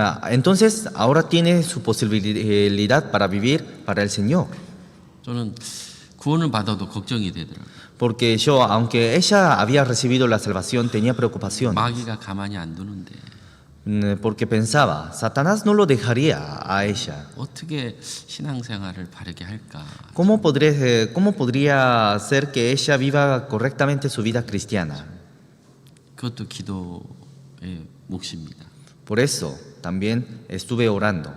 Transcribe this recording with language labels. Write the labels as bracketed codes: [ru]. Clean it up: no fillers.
[es] Entonces ahora tiene su posibilidad para vivir para el Señor. [ko] 저는 구원을 받아도 걱정이 되더라고요. [es] Porque yo, aunque ella había recibido la salvación, tenía preocupación. [ko] 마귀가 가만히 안 두는데 [es] Porque pensaba, Satanás no lo dejaría a ella. [ko] 어떻게 신앙생활을 바르게 할까? [es] ¿Cómo podría hacer que ella viva correctamente su vida cristiana? [ko] 그것도 기도의 몫입니다. [es] Por eso también estuve orando.